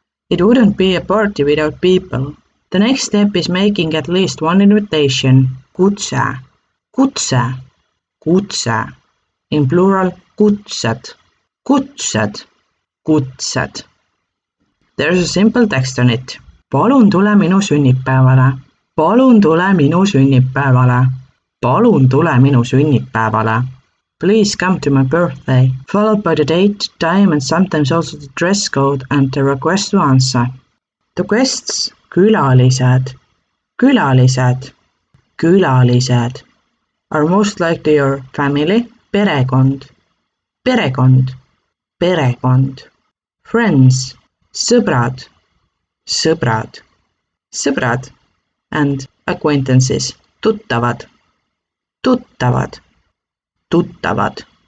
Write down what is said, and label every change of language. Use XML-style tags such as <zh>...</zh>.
<en>It wouldn't be a party without people. The next step is making at least one invitation, kutse, kutse, kutse. In plural, kutsed, kutsed, kutsed. There's a simple text on it.</en> <et>Palun tule minu sünnipäevale, palun tule minu sünnipäevale, palun tule minu sünnipäevale.</et> <en>Please come to my birthday, followed by the date, time and sometimes also the dress code and the request to answer. The guests, külalised, külalised, külalised, are most likely your family, perekond, perekond, perekond, friends, sõbrad, sõbrad, sõbrad, and acquaintances, tuttavad, tuttavad, tuttavad.</en>